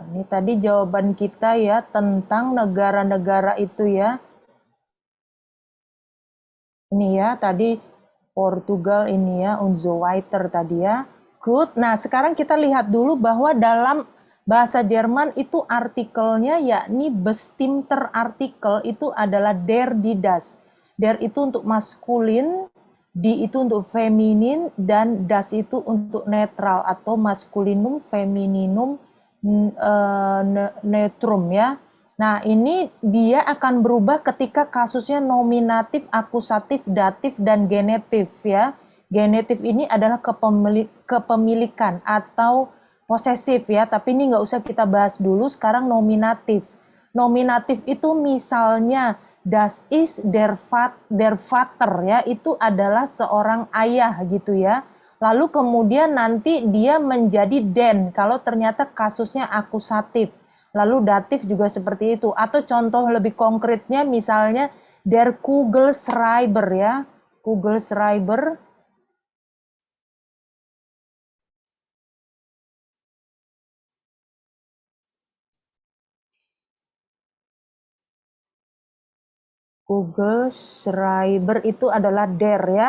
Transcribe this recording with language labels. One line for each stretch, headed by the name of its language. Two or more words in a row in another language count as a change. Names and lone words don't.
Indonesian: Ini tadi jawaban kita ya tentang negara-negara itu ya. Ini ya, tadi Portugal ini ya,
German: und so weiter
Indonesian: tadi ya. Good. Nah, sekarang kita lihat dulu bahwa dalam bahasa Jerman itu artikelnya yakni
German: bestimmter Artikel
Indonesian: itu adalah
German: der, die, das.
Indonesian: Der itu untuk maskulin, di itu untuk feminin, dan das itu untuk netral atau maskulinum, femininum, neutrum ya. Nah, ini dia akan berubah ketika kasusnya nominatif, akusatif, datif, dan genetif ya. Genetif ini adalah kepemilikan atau posesif ya, tapi ini nggak usah kita bahas dulu, sekarang nominatif. Nominatif itu misalnya
German: das ist der Vater
Indonesian: ya, itu adalah seorang ayah gitu ya. Lalu kemudian nanti dia menjadi den kalau ternyata kasusnya akusatif. Lalu datif juga seperti itu. Atau contoh lebih konkretnya misalnya
German: der Kugelschreiber
Indonesian: ya. Kugelschreiber. Kugelschreiber itu adalah der ya.